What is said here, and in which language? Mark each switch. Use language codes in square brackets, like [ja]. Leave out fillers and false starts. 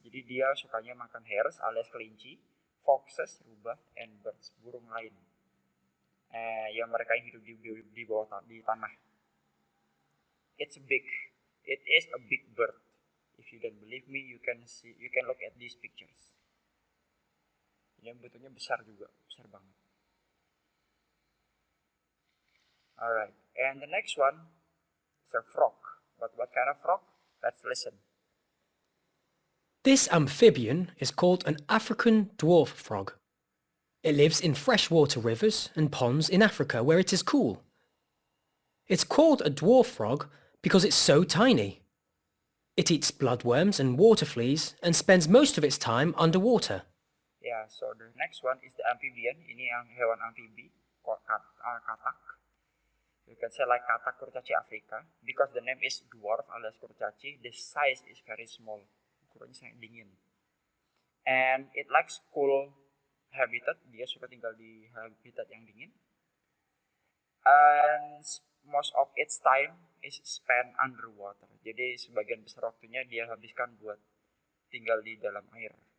[id] Jadi dia sukanya makan hares alias kelinci, foxes, rubah, and birds, burung lain. Yang mereka yang hidup di bawah di tanah. [en] It is a big bird. If you don't believe me, you can look at these pictures. [id] Ini bentuknya besar juga, besar banget. [en] Alright, and the next one is a frog. What kind of frog? Let's listen. This amphibian is called an African dwarf frog. It lives in freshwater rivers and ponds in Africa where it is cool. It's called a dwarf frog because it's so tiny. It eats bloodworms and water fleas and spends most of its time underwater. Yeah, so the next one is the amphibian. [id] Ini yang hewan amfibi, katak. [en] You can say like [id] katak kurcaci Afrika. [en] Because the name is dwarf [id] alias kurcaci, [en] the size is very small. [id] Ukurannya sangat dingin. [en] And it likes cool habitat. [id] Dia suka tinggal di habitat yang dingin. [en] And most of its time is spent underwater. [id] Jadi sebagian besar waktunya dia habiskan buat tinggal di dalam air.